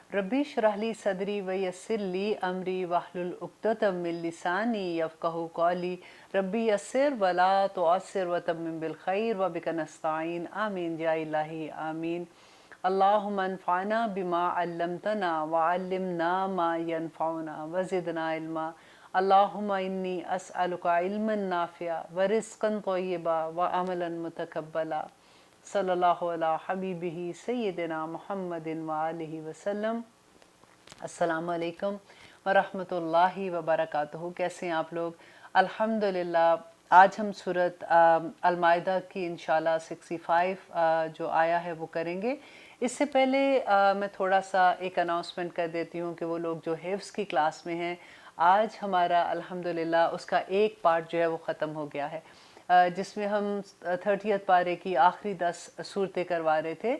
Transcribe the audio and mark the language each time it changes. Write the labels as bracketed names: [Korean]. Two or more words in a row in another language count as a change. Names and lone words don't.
[Arabic] ربي اشرح لي صدري ويسر لي أمري واحلل عقدة من لساني يفقهوا قولي ربي يسر ولا تعسر وتمم بالخير وبك نستعين آمين يا إلهي آمين. اللهم انفعنا بما علمتنا وعلمنا ما ينفعنا وزدنا علما. اللهم إني أسألك علما نافعا ورزقا طيبا وعملا متقبلا. صلى الله على حبيبه سيدنا محمد وآله وسلم. السلام عليكم ورحمة الله وبركاته. [Urdu] کیسے ہیں آپ لوگ؟ الحمدللہ. آج ہم سورت المائدہ کی ان شاء اللہ 65 جو آیا ہے وہ کریں گے. اس سے پہلے میں تھوڑا سا ایک اناؤنسمنٹ کر دیتی ہوں کہ وہ لوگ جو حفظ کی کلاس میں ہیں، آج ہمارا الحمدللہ اس کا ایک پارٹ جو ہے وہ ختم ہو گیا ہے، جس میں ہم 30th پارے کی آخری 10 سورتیں کروا رہے تھے.